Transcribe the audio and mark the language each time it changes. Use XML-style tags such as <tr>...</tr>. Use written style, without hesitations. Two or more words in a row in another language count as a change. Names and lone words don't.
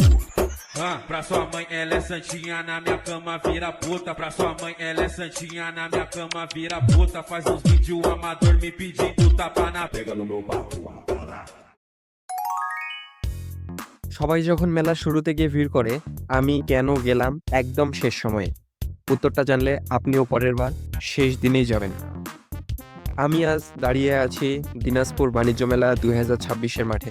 <pt>Pra sua mãe ela é santinha, na minha cama vira puta. Pra sua mãe ela é santinha, na minha cama vira puta. Faz uns vídeos amador me pedindo tapa na pega no meu pau.</pt> <bn>সবাই যখন মেলার শুরুতে গিয়ে ভিড় করে, আমি কেন গেলাম একদম শেষ সময়ে? উত্তরটা জানলে আপনিও পরের বার শেষ দিনেই যাবেন। আমি আজ দাঁড়িয়ে আছি দিনাজপুর বাণিজ্য মেলা 2026-এর মাঠে।</bn>